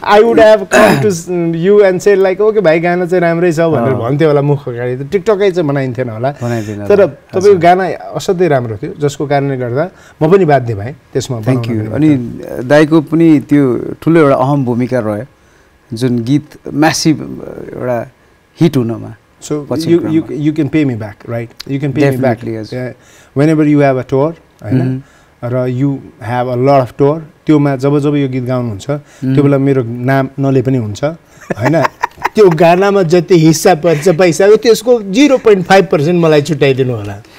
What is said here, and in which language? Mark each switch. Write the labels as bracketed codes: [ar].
[en] I would have come to you and say like okay [ne] भाइ गाना चाहिँ राम्रै छ भनेर भन्थ्यो होला मुख अगाडि, त टिकटकै चाहिँ बनाइन्थेन होला। तर तपाईँको गाना असाध्यै राम्रो थियो, जसको कारणले गर्दा म पनि बाध्य भएँ त्यसमा। [en] Thank you. [ne] अनि दाइको पनि त्यो ठुलो एउटा अहम भूमिका रह्यो जुन गीत म्यासिभ एउटा हिट हुनमा। [en] So you can pay me back, right? You can pay me back. Yes. Whenever you have a tour, [ne] हैन, र [en] you have a lot of tour, [ne] त्योमा जब यो गीत गाउनुहुन्छ त्यो बेला मेरो नाम नले पनि हुन्छ, हैन? त्यो गानामा जति हिस्सा पर्छ पैसाको त्यसको 0.5% मलाई छुट्याइदिनु होला।